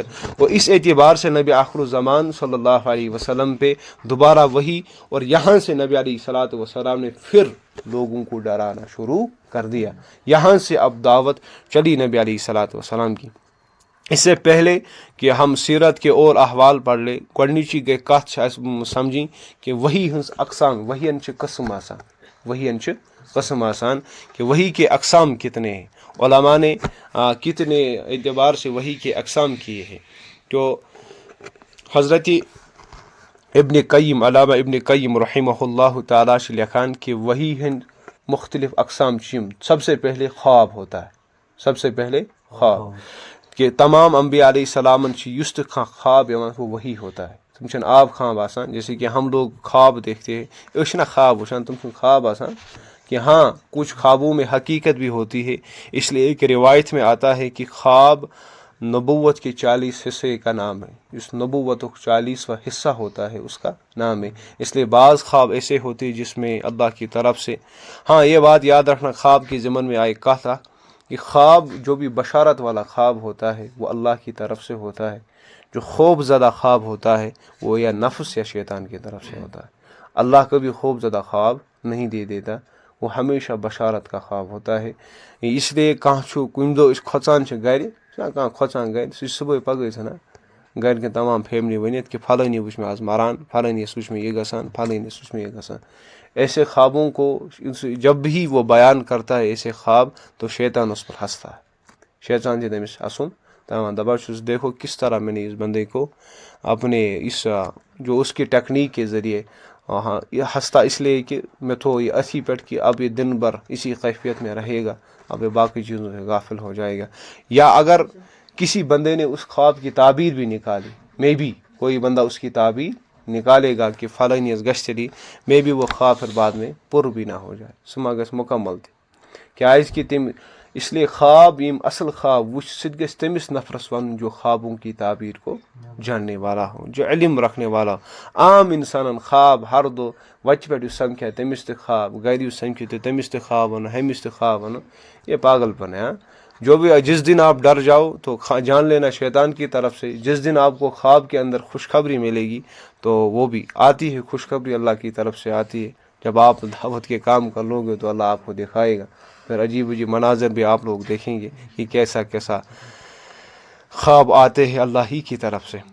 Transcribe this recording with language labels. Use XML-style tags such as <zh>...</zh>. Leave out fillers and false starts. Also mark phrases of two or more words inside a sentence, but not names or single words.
<ur>اور اس اعتبار سے نبی آخر الزمان صلی اللہ علیہ وسلم پہ دوبارہ وہی، اور یہاں سے نبی علیہ الصلوۃ والسلام نے پھر لوگوں کو ڈرانا شروع کر دیا، یہاں سے اب دعوت چلی نبی علیہ الصلوۃ والسلام کی۔ اس سے پہلے کہ ہم سیرت کے اور احوال پڑھ لیں،</ur> <ks>گۄڈنِچی گٔے کتھ چھِ اَسہِ سمجھِنۍ کہ وحی ہٕنٛز اقسام، وحین چھِ قسم آسان، وحین چھِ قسم آسان</ks> <ur>کہ وحی کے اقسام کتنے ہیں۔ علماء نے کتنے اعتبار سے وحی کے اقسام کیے ہیں، تو حضرت ابن قیم، علامہ ابن قیم رحمہ اللہ تعالیٰ</ur> <ks>چھِ لکھان کہ وحی ہٕنٛدۍ مختلف اقسام چھِ یِم۔</ks> <ur>سب سے پہلے خواب ہوتا ہے، سب سے پہلے خواب،</ur> <ks>کہ تمام انبیاء علیہ السلامن چھِ یُس تہِ کانٛہہ خواب یِوان</ks> <ur>وہ وحی ہوتا ہے،</ur> <ks>تم چھِنہٕ آب خواب آسان</ks> <ur>جیسے کہ ہم لوگ خواب دیکھتے ہیں،</ur> <ks>أسۍ چھِنہ خواب وٕچھان، تم چھِنہٕ خواب آسان</ks> <ur>کہ ہاں کچھ خوابوں میں حقیقت بھی ہوتی ہے۔ اس لیے ایک روایت میں آتا ہے کہ خواب نبوت کے 40 حصے کا نام ہے، اس نبوت کا 40واں حصہ ہوتا ہے اس کا نام ہے۔ اس لیے بعض خواب ایسے ہوتے ہیں جس میں اللہ کی طرف سے، ہاں یہ بات یاد رکھنا، خواب کے ضمن میں آئے کہا تھا کہ خواب جو بھی بشارت والا خواب ہوتا ہے وہ اللہ کی طرف سے ہوتا ہے، جو خوف زدہ خواب ہوتا ہے وہ یا نفس یا شیطان کی طرف سے ہوتا ہے۔ اللہ کبھی خوف زدہ خواب نہیں دے دیتا، وہ ہمیشہ بشارت کا خواب ہوتا ہے۔</ur> <ks>اس لیے کانٛہہ کُنہِ دۄہ أسۍ کھۄژان چھِ گرِ، کانٛہہ کھۄژان گرِ، سُہ چھُ صُبحٲے پگہٕے ژھٕنان گرِکٮ۪ن تمام فیملی ؤنِتھ کہ فلٲنی وٕچھ مےٚ آز مران، فلٲنِس وٕچھ مےٚ یہ گژھان، فلٲنِس وٕچھ مےٚ یہ گژھان۔</ks> <ur>ایسے خوابوں کو جب بھی وہ بیان کرتا ہے ایسے خواب تو شیطان اس پر ہنستا ہے،</ur> <ks>شیطان چھِ تٔمِس ہنسُن تمام، دپان چھُس</ks> <ur>دیکھو کس طرح میں نے اس بندے کو اپنے اس جو اس کی ٹیکنیک کے ذریعے یہ ہنستا، اس لیے کہ میں تو یہ اسی پہ کہ اب یہ دن بھر اسی کیفیت میں رہے گا، اب یہ باقی چیزوں سے غافل ہو جائے گا۔ یا اگر کسی بندے نے اس خواب کی تعبیر بھی نکالی، میں بھی کوئی بندہ اس کی تعبیر نکالے گا کہ</ur> <ks>فلانی گژھِ تیٚلی،</ks> <ur>میں بھی وہ خواب پھر بعد میں پُر بھی نہ ہو جائے،</ur> <ks>سُہ ما گژھِ مکمل تہِ، کیازِ تم</ks> <ur>اس لیے</ur> <ks>خواب یم اصل خواب وچھ سُہ تہِ گژھِ تٔمِس نفرس ونُن</ks> <ur>جو خوابوں کی تعبیر کو جاننے والا ہو، جو علم رکھنے والا ہو۔</ur> <ks>عام انسانن خواب ہر دۄہ وتہِ پٮ۪ٹھ یُس سمکھِ تٔمِس تہِ خواب، گرِ یُس سمکھِ تہٕ تٔمِس تہِ خواب ونُن، ہُمِس تہِ خواب ونُن،</ks> <ur>یہ پاگل پن ہے۔ جو بھی جس دن آپ ڈر جاؤ تو جان لینا شیطان کی طرف سے، جس دن آپ کو خواب کے اندر خوشخبری ملے گی تو وہ بھی آتی ہے، خوشخبری اللہ کی طرف سے آتی ہے۔ جب آپ دعوت کے کام کر لو گے تو اللہ آپ کو دکھائے گا، پھر عجیب عجیب مناظر بھی آپ لوگ دیکھیں گے کہ کیسا کیسا خواب آتے ہیں اللہ ہی کی طرف سے۔</ur>